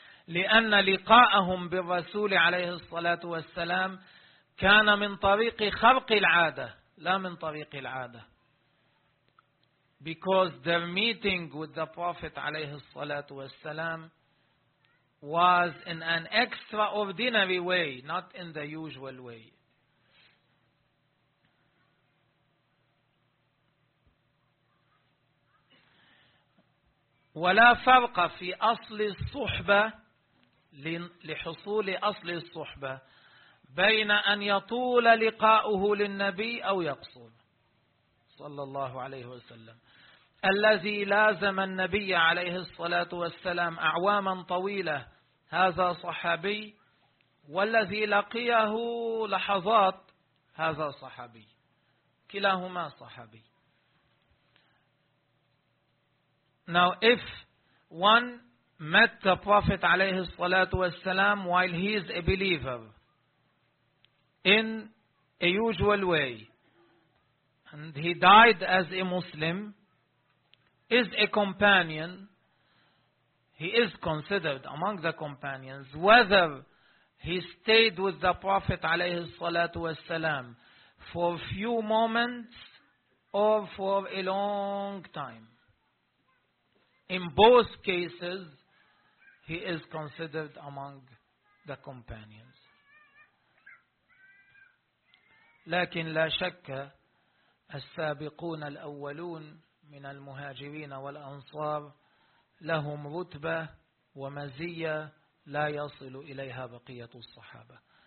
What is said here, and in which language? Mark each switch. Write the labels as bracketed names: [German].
[Arabic] لأن لقاءهم بالرسول عليه الصلاة والسلام كان من طريق خرق العادة لا من طريق العادة. [English] Because their meeting with the Prophet [Arabic] عليه الصلاة والسلام [English] was in an extraordinary way, not in the usual way. [Arabic] ولا فرق في أصل الصحبة لحصول أصل الصحبة بين أن يطول لقاؤه للنبي أو يقصر صلى الله عليه وسلم. الذي لازم النبي عليه الصلاة والسلام أعواما طويلة هذا صحابي، والذي لقيه لحظات هذا صحابي، كلاهما صحابي. [English] Now if one met the Prophet [Arabic] عليه الصلاة والسلام [English] while he is a believer in a usual way and he died as a Muslim, is a companion, he is considered among the companions, whether he stayed with the Prophet عليه الصلاة والسلام for a few moments or for a long time. In both cases, he is considered among the companions. [Arabic] لكن لا شك السابقون الأولون من المهاجرين والأنصار لهم رتبة ومزية لا يصل إليها بقية الصحابة.